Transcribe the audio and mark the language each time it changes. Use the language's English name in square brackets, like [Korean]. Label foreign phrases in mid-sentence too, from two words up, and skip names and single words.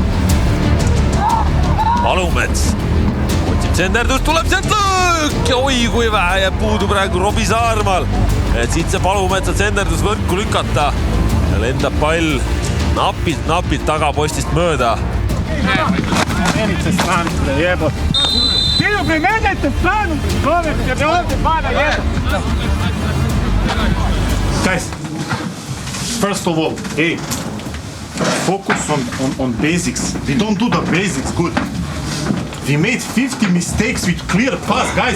[Estonian] Palumets. Otsib senderdust, tuleb sealt lõõk ja oi kui vähe jääb puudu praegu Robbie Saarmaal. Et siit see Palumetsal senderdus võrku lükata. Ja lendab pall napilt tagapostist mööda. [English] Guys, first of all, hey, focus on basics. We don't do the basics good. We made 50 mistakes with clear pass, guys.